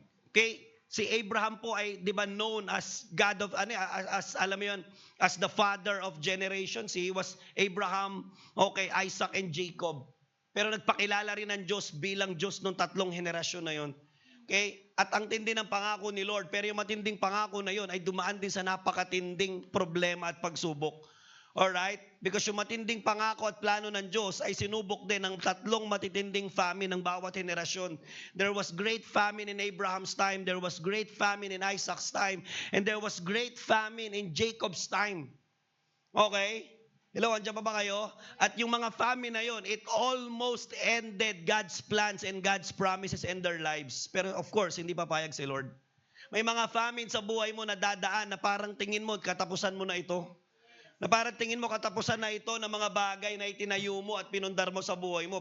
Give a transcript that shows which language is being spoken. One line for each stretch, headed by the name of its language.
Filipino: Okay, si Abraham po ay 'di ba known as God of as alam mo 'yon, as the father of generations.
English: He was Abraham, okay, Isaac and Jacob.
Filipino: Pero nagpakilala rin ng Diyos bilang Diyos ng tatlong henerasyon na 'yon. Okay? At ang tindi ng pangako ni Lord, pero yung matinding pangako na 'yon ay dumaan din sa napakatinding problema at pagsubok. Alright? Because yung matinding pangako at plano ng Diyos ay sinubok din ng tatlong matitinding famine ng bawat henerasyon.
English: There was great famine in Abraham's time, there was great famine in Isaac's time, and there was great famine in Jacob's time. Okay?
Filipino: Hello, andyan pa ba kayo? At yung mga famine na yon,
English: it almost ended God's plans and God's promises in their lives.
Filipino: Pero of course, hindi papayag si Lord. May mga famine sa buhay mo na dadaan na parang tingin mo, katapusan mo na ito. Na parang tingin mo, katapusan na ito ng mga bagay na itinayo mo at pinundar mo sa buhay mo.